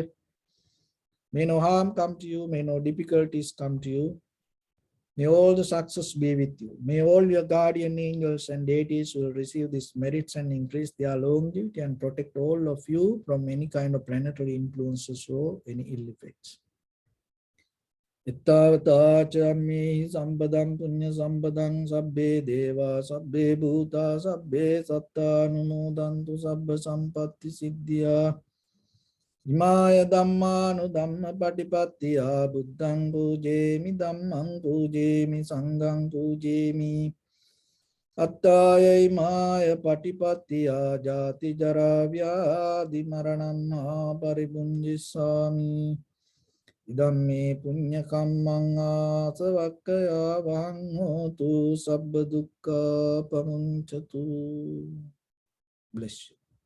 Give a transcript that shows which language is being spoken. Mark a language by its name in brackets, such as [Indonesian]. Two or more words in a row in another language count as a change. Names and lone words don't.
[English] May no harm come to you. May no difficulties come to you. May all the success be with you. May all your guardian angels and deities will receive these merits and increase their longevity and protect all of you from any kind of planetary influences or any ill effects. [Pali] Ittavata chammehi sampadam punya sampadam sabbe deva sabbe bhuta sabbe satta anumodantu sabba sampatti siddhya. Imaya dhammanu dhamma patipattiya buddhang pujemi dhammang pujemi sanghang pujemi. Attaya imaya patipattiya jati jara vyadhi maranam paribunjisami. Idamme punya kammang asavakkaya vahang hotu sabba dukkha pamunchatu. [English] Bless you.